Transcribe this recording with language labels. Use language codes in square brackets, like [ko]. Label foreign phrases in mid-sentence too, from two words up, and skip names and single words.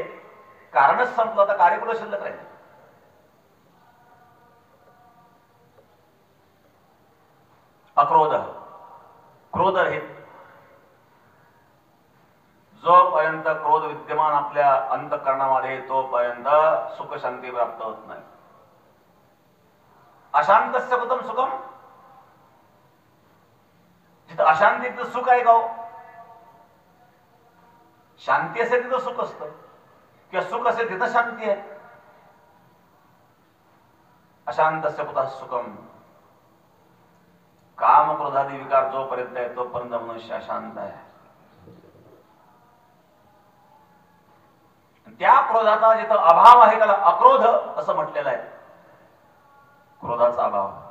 [mr] कारणच संपलं, तर कार्य कुठं शिल्लक राहील. अक्रोध, क्रोध हे जोपर्यंत क्रोध विद्यमान आपल्या अंतःकरणामध्ये तोपर्यंत सुख शांती प्राप्त होत नाही. [sa] अशांतस्य कुतम सुखम. [mr] जिथं अशांती तिथं सुख आहे का हो? शांती असेल तिथं सुख असतं, किंवा सुख असेल तिथं शांती आहे. [sa] अशांतस्य कुतः सुखम. [mr] काम क्रोधादी विकार जोपर्यंत आहे तोपर्यंत मनुष्य अशांत आहे. त्या क्रोधाचा जिथं अभाव आहे त्याला अक्रोध असं म्हटलेलं आहे. क्रोधाचा अभाव.